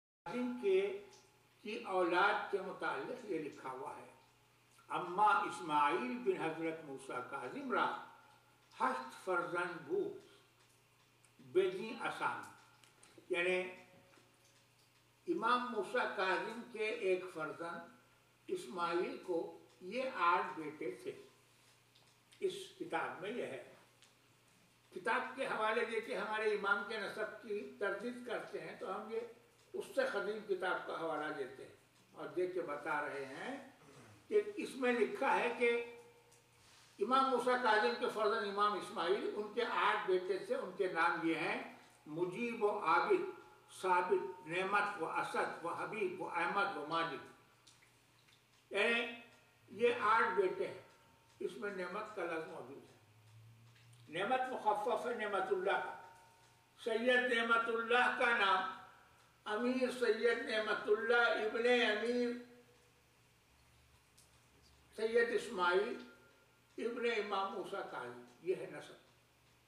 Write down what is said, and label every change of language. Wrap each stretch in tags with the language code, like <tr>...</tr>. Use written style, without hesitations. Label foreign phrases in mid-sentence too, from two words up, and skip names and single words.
<ur>کاظم کی اولاد کے متعلق یہ لکھا ہوا ہے،</ur> <fa>اما اسماعیل بن حضرت موسیٰ کاظم را 8 فرزند بود بدین آسان،</fa> <ur>یعنی امام موسیٰ کاظم کے ایک فرزند اسماعیل کو یہ 8 بیٹے تھے۔ اس کتاب میں یہ ہے، کتاب کے حوالے دے کے ہمارے امام کے نسب کی تردید کرتے ہیں تو ہم یہ اس سے قدیم کتاب کا حوالہ دیتے ہیں اور دے کے بتا رہے ہیں کہ اس میں لکھا ہے کہ امام موسیٰ کاظم کے فرزند امام اسماعیل، ان کے 8 بیٹے تھے، ان کے نام یہ ہیں مجیب و عابد، ثابت، نعمت و اسد و حبیب و احمد و ماجد، یعنی یہ 8 بیٹے ہیں۔ اس میں نعمت کا لفظ موجود ہے، نعمت مخفف ہے نعمت اللہ کا۔ سید نعمت اللہ کا نام امیر سید نعمت اللہ ابن امیر سید اسماعیل ابن امام موسیٰ کاظم، یہ ہے نسب۔</ur>